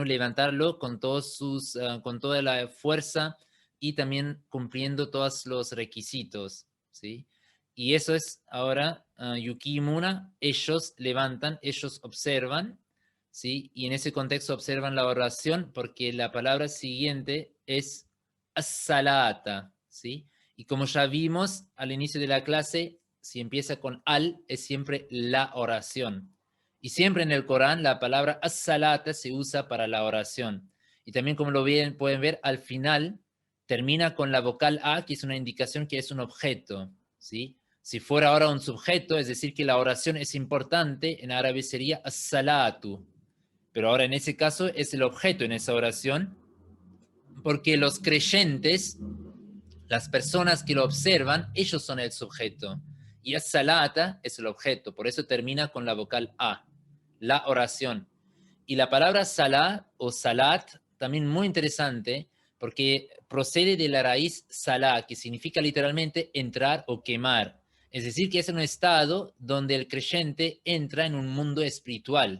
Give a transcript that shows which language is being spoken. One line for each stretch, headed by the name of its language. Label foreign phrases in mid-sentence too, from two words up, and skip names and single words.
Spanish: Levantarlo con con toda la fuerza y también cumpliendo todos los requisitos, ¿sí? Y eso es ahora Yukimuna, ellos levantan, ellos observan, ¿sí? Y en ese contexto observan la oración porque la palabra siguiente es as-salata, ¿sí? Y como ya vimos al inicio de la clase, si empieza con al, es siempre la oración. Y siempre en el Corán la palabra as-salata se usa para la oración. Y también como lo pueden ver, al final termina con la vocal a, que es una indicación que es un objeto, ¿sí? Si fuera ahora un sujeto, es decir, que la oración es importante, en árabe sería as-salatu. Pero ahora en ese caso es el objeto en esa oración, porque los creyentes, las personas que lo observan, ellos son el sujeto. Y as-salata es el objeto, por eso termina con la vocal a, la oración. Y la palabra salá o salat, también muy interesante, porque procede de la raíz salá, que significa literalmente entrar o quemar. Es decir, que es un estado donde el creyente entra en un mundo espiritual.